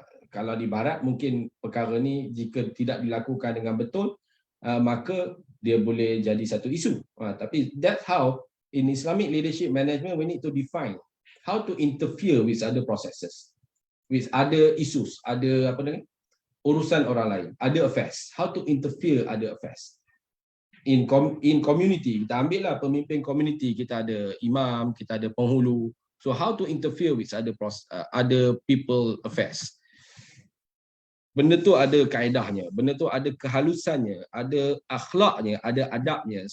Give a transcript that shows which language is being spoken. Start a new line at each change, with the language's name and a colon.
Malay: Kalau di barat mungkin perkara ni jika tidak dilakukan dengan betul, maka dia boleh jadi satu isu.
English: Tapi that's how in Islamic leadership management we need to define how to interfere with other processes, with other issues,
Malay: ada urusan orang lain,
English: other affairs. How to interfere other affairs. In community,
Malay: kita ambil lah pemimpin community, kita ada imam, kita ada penghulu.
English: So how to interfere with other people affairs.
Malay: Benda tu ada kaedahnya, benda tu ada kehalusannya, ada akhlaknya, ada adabnya.